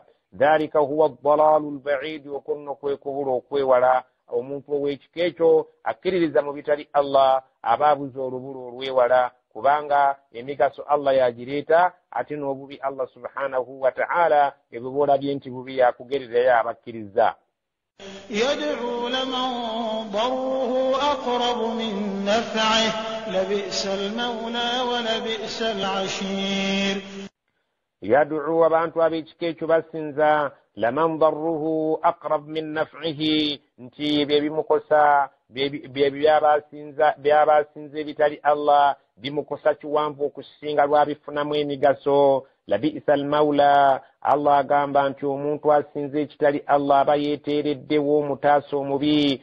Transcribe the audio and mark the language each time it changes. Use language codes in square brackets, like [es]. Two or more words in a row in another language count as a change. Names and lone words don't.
[ar] ذلك هو الضلال البعيد [lg] okwo nno kwe kubula okwewala. omuntu ow'ekika ekyo akkiririza mu bitali Allah aba abuze olubula olwewala kubanga emigaso Allah yagireeta ate n'obubi Allah [ar] سبحانه وتعالى [lg] ebyo boolabye nti bubi yakugererayo abakkiriza. [ar] يدعو لمن ضره أقرب من نفعه لبئس المولى ولبئس العشير. [lg] يدعو abantu ab'ekika ekyo basinza [ar] لمن ضره أقرب من نفعه [lg] nti byebimukosa byabasinza ebitali Allah bimukosa kiwanvu okusinga lwabifunamu emigaso. [ar] لبئس المولى [lg] Allah agamba nti omuntu asinza ekitali Allah aba yeeteereddewo omutaasa omubi.